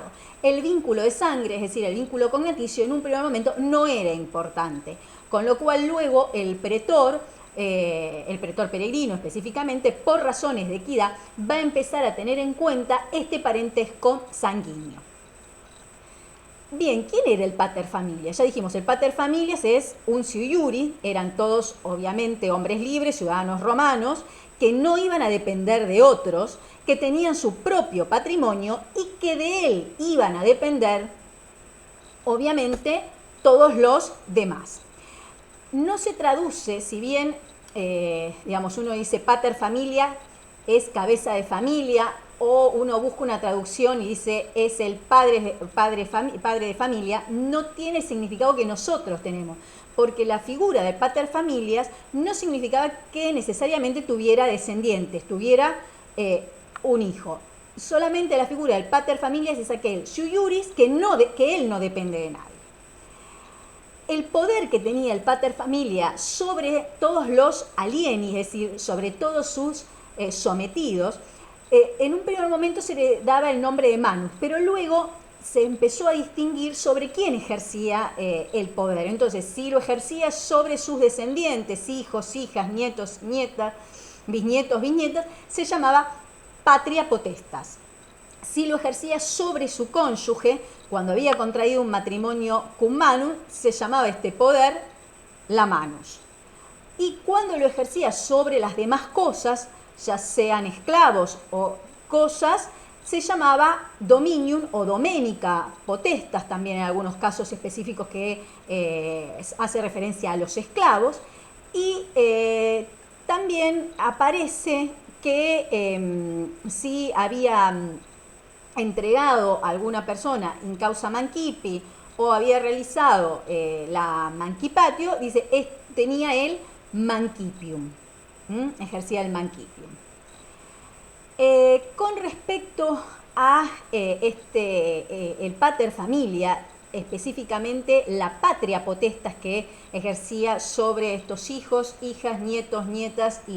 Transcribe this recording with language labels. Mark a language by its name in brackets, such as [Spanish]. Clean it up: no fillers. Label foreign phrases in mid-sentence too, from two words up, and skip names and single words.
[Spanish] El vínculo de sangre, es decir, el vínculo cognaticio, en un primer momento no era importante, con lo cual luego el pretor peregrino específicamente, por razones de equidad, va a empezar a tener en cuenta este parentesco sanguíneo. Bien, ¿quién era el [Latin] pater familias? [Spanish] Ya dijimos, el [Latin] pater familias [Spanish] es un [Latin] sui iuris, [Spanish] eran todos obviamente hombres libres, ciudadanos romanos, que no iban a depender de otros, que tenían su propio patrimonio y que de él iban a depender, obviamente, todos los demás. No se traduce, si bien, digamos, uno dice [Latin] pater familia, [Spanish] es cabeza de familia, o uno busca una traducción y dice es el padre de familia, no tiene el significado que nosotros tenemos, porque la figura del [Latin] pater familias [Spanish] no significaba que necesariamente tuviera descendientes, tuviera un hijo. Solamente la figura del [Latin] pater familias [Spanish] es aquel [Latin] sui iuris [Spanish] que él no depende de nadie. El poder que tenía el [Latin] pater familia [Spanish] sobre todos los alieni, es decir, sobre todos sus sometidos, en un primer momento se le daba el nombre de manus, pero luego se empezó a distinguir sobre quién ejercía el poder. Entonces, si lo ejercía sobre sus descendientes, hijos, hijas, nietos, nietas, bisnietos, bisnietas, se llamaba [Latin] patria potestas. [Spanish] Si lo ejercía sobre su cónyuge, cuando había contraído un matrimonio [Latin] cum manum, [Spanish] se llamaba este poder la manus. Y cuando lo ejercía sobre las demás cosas, ya sean esclavos o cosas, se llamaba dominium o [Latin] domenica potestas, [Spanish] también en algunos casos específicos que hace referencia a los esclavos. Y también aparece que si había entregado a alguna persona [Latin] in causa mancipi [Spanish] o había realizado la mancipatio, dice, tenía el mancipium, ejercía el mancipium. Con respecto a el [Latin] pater familia, [Spanish] específicamente la [Latin] patria potestas [Spanish] que ejercía sobre estos hijos, hijas, nietos, nietas y